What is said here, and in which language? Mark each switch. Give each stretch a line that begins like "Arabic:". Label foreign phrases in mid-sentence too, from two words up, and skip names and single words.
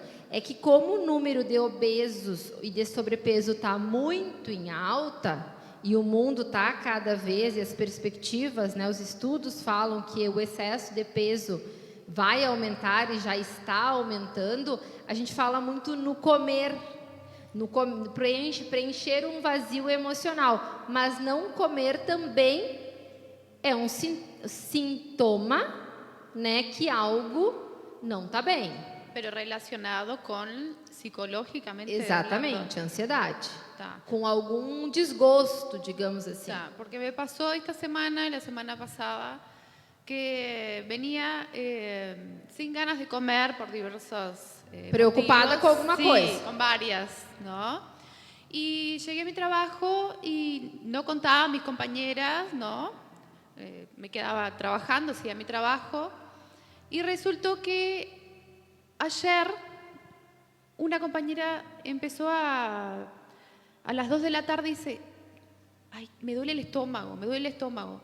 Portuguese: É que como o número de obesos e de sobrepeso está muito em alta, e o mundo está cada vez, e as perspectivas, né, os estudos falam que o excesso de peso vai aumentar e já está aumentando, a gente fala muito no comer, preencher um vazio emocional, mas não comer também é um sintoma, né, que algo não está bem.
Spanish: Pero relacionado con psicológicamente.
Portuguese: Exatamente, ansiedade. Tá. Com algum desgosto, digamos assim. Tá,
Spanish: porque me pasó esta semana y la semana pasada que venía sin ganas de comer por diversos
Portuguese: preocupada
Spanish: motivos.
Portuguese: com alguma coisa.
Spanish: Sí, con varias, ¿no? Y llegué a mi trabajo y no contaba a mis compañeras, ¿no? Me quedaba trabajando, hacía mi trabajo y resultó que ayer una compañera empezó a las 2 de la tarde dice, ay, me duele el estómago, me duele el estómago.